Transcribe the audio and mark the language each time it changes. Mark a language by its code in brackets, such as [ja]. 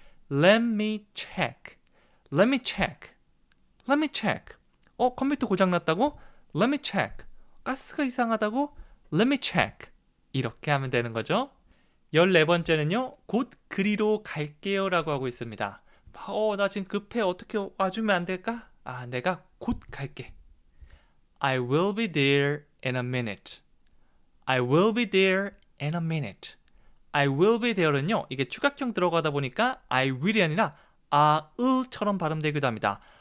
[en] Let me check. Let me check. Let me check. [ko] 컴퓨터 고장났다고? [en] Let me check. [ko] 가스가 이상하다고? [en] Let me check. [ko] 이렇게 하면 되는 거죠. 14번째는요. 곧 그리로 갈게요 라고 하고 있습니다. 나 지금 급해. 어떻게 와주면 안 될까? 내가 곧 갈게. [en] I will be there in a minute. I will be there in a minute. I will be there는요. [ko] 이게 추각형 들어가다 보니까 I will이 아니라 I'll처럼 발음되기도 합니다.